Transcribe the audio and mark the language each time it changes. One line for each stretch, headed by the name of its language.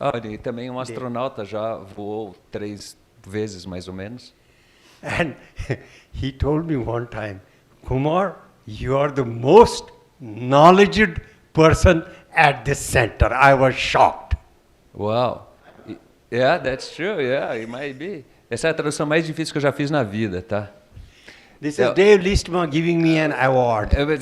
Portuguese: Ele também é um astronauta, já voou 3 vezes mais ou menos.
English: And he told me one time, Kumar, you are the most knowledgeable person at this center. I was shocked. Wow. Yeah, that's true. Yeah, it might be.
Portuguese: Essa é a tradução mais difícil que eu já fiz na vida, tá?
English: This is Dave Listman giving me an award.